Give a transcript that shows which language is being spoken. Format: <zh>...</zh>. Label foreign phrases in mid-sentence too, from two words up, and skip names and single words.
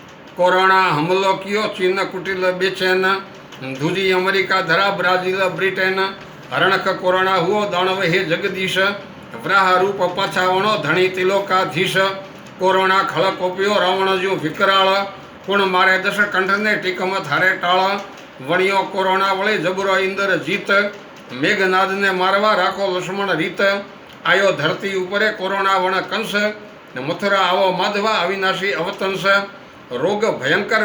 <raj>कोरोना हमलो कियो चीन कुटिल बेचैन, दूजी अमेरिका धरा ब्राजील ब्रिटेन, हरणक कोरोना हुओ दानव हे जगदीश, व्राह रूप पाछावणो धणी तिलोकाधीश, कोरोना खळ कोपियो रावण जो विकराळ, कुण मारे दश कंठ ने टीकम थारे टाळ, वणियो कोरोना वळे जबरो इंद्र जीत, मेघनाद ने मारवा राखो लक्ष्मण रीत, आयो धरती उपरे कोरोना वण कंस, मथुरा आवो माधवा अविनाशी अवतंस, रोग भयंकर</raj>